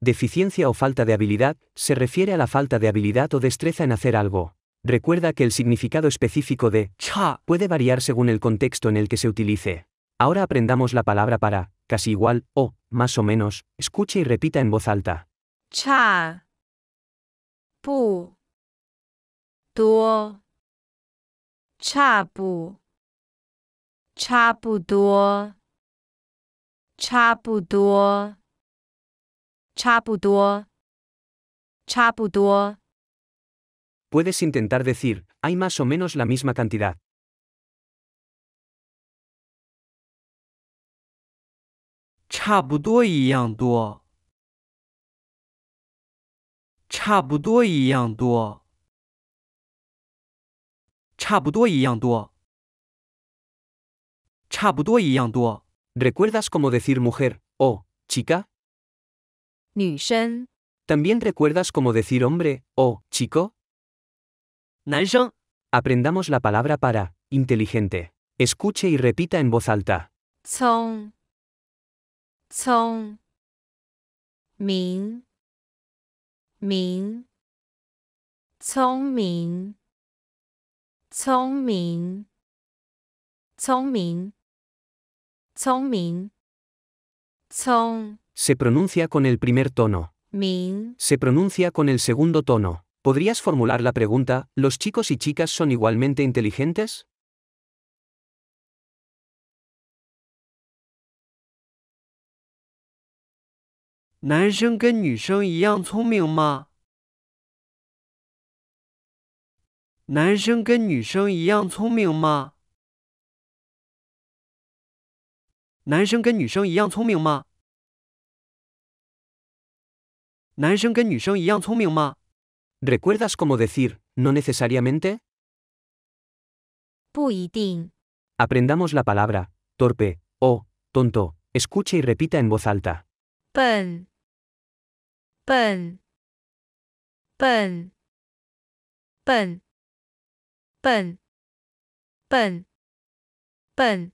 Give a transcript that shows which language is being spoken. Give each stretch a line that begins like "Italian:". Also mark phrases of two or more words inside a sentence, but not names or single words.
Spanish: Deficiencia o falta de habilidad se refiere a la falta de habilidad o destreza en hacer algo. Recuerda que el significado específico de 差 puede variar según el contexto en el que se utilice. Ahora aprendamos la palabra para, casi igual, o, más o menos, escuche y repita en voz alta.
Chinese: 差不多，差不，差不多，差不多，差不多，差不多。
Spanish: Puedes intentar decir, hay más o menos la misma cantidad.
Chinese: 差不多一样多，差不多一样多，差不多一样多，差不多一样多。
Spanish: ¿Recuerdas cómo decir mujer, o, chica? 女生， ¿También recuerdas cómo decir hombre, o, chico? 男生， Aprendamos la palabra para, inteligente. Escuche y repita en voz alta.
Chinese: 聪，聪，明，明，聪明，聪明，聪明，聪明，聪
Spanish: Se pronuncia con el primer tono. 明， Se pronuncia con el segundo tono. ¿Podrías formular la pregunta, ¿los chicos y chicas son igualmente inteligentes?
Chinese: 男生跟女生一样聪明吗？男生跟女生一样聪明吗？男生跟女生一样聪明吗？男生跟女生一样聪明吗？
Spanish: ¿Recuerdas cómo decir, no necesariamente?
Chinese: 不一定，
Spanish: Aprendamos la palabra, torpe, o, tonto. Escuche y repita en voz alta.
Chinese: 笨，笨，笨，笨，笨，笨，笨，